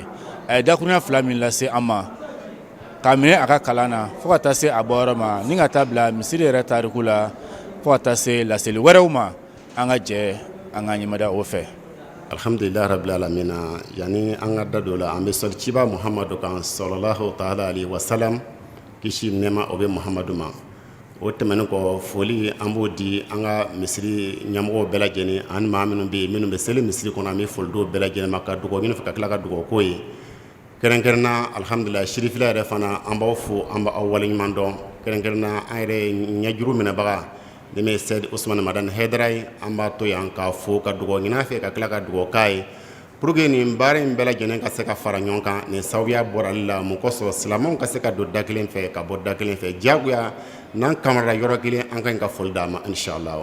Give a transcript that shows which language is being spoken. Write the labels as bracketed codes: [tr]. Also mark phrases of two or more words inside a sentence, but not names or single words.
[bm] A ye dakurunya fila min lase an ma k'a minɛ a ka kalan na fo ka taa se a bɔyɔrɔ ma ni ka taa bila misiri yɛrɛ tariku la fo ka taa se laseli wɛrɛw ma an ka jɛ an ka ɲɛmada o fɛ. [ar] الحمد لله رب العالمين. [bm] Yani an ka da don la an bɛ sɔli ciba Muhamadu kan [ar] صلى الله تعالى عليه وسلم [bm] kisi nɛma o bɛ Muhamadu ma. O tɛmɛnen kɔ foli an b'o di an ka misiri ɲɛmɔgɔw bɛɛ lajɛlen ani maa minnu bɛ yen minnu bɛ seli misiri kɔnɔ an bɛ foli d'o bɛɛ lajɛlen ma ka dugawu ɲini fɛ ka tila ka dugawu k'o ye kɛrɛnkɛrɛnna alhamdulilayi sirifila yɛrɛ fana an b'aw fo an b'aw waleɲuman dɔn kɛrɛnkɛrɛnna an yɛrɛ ɲɛjuru minɛbaga ni min ye Sɛdi Usumani Madani Hayidara ye an b'a to yan k'a fo ka dugawu ɲini a fɛ ka tila ka dugawu k'a ye [fr] pour que [bm] nin baara in bɛɛ lajɛlen ka se ka fara ɲɔgɔn kan nin sababuya bɔra ale la mun kosɔn silamɛw ka se ka don da kelen fɛ ka bɔ da kelen fɛ diyagoya n'an kamarala yɔrɔ kelen an ka ɲi ka foli d'a ma inshallah.